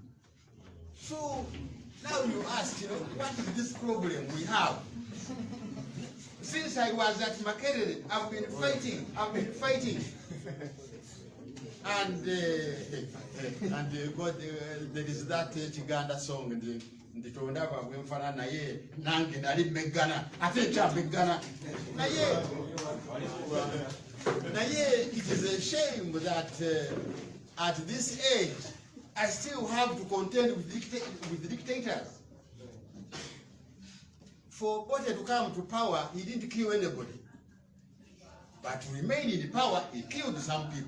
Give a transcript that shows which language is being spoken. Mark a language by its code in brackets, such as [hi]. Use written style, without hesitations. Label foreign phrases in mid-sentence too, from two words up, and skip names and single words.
[en] So now you ask, what is this problem we have? Since I was at Makerere, I've been fighting. And God, there is that Uganda song, the Tondava Wimfana Naye, Nangi Nari Megana, Atecha Megana. Naye, it is a shame that at this age, I still have to contend with dictators. For Obote to come to power, he didn't kill anybody. But to remain in power, he killed some people.